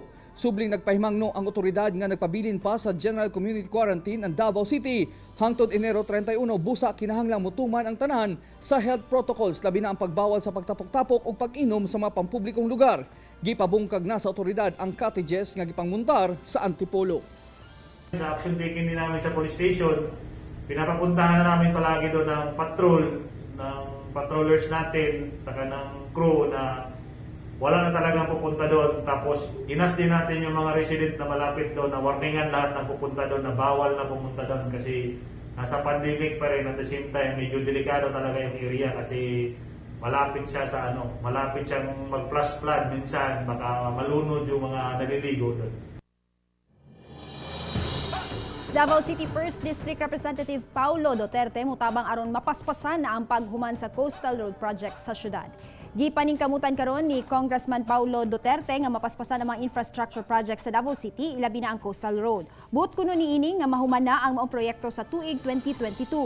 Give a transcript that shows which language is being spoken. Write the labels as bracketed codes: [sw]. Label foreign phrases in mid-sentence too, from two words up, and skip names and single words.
[ceb] Subling nagpahimangno ang otoridad nga nagpabilin pa sa General Community Quarantine ang Davao City. Hangtod Enero 31, busa kinahanglang mutuman ang tanan sa health protocols labi na ang pagbawal sa pagtapok-tapok ug pag-inom sa mga pampublikong lugar. Gipabungkag na sa otoridad ang cottages nga gipangmuntar sa Antipolo. [tl] Sa action taken din namin sa police station, pinapapuntahan na namin palagi doon ng patrol, ng patrollers natin, saka ng crew na wala na talagang pupunta doon. Tapos inas din natin yung mga resident na malapit doon na warningan lahat ng pupunta doon na bawal na pumunta doon kasi nasa pandemic pa rin. [en] At the same time, [tl] medyo delikado talaga yung area kasi malapit siya sa malapit siyang mag-flash flood minsan, baka malunod yung mga naliligo doon. [ceb] Davao City 1st District Representative Paulo Duterte mutabang aron mapaspasan na ang paghuman sa Coastal Road Project sa syudad. Gipaningkamutan karon ni Congressman Paulo Duterte nga mapaspasan ang mga [en] infrastructure projects [ceb] sa Davao City, ilabi na ang Coastal Road. Buot kuno niini nga mahuman na ang maong proyekto sa tuig 2022.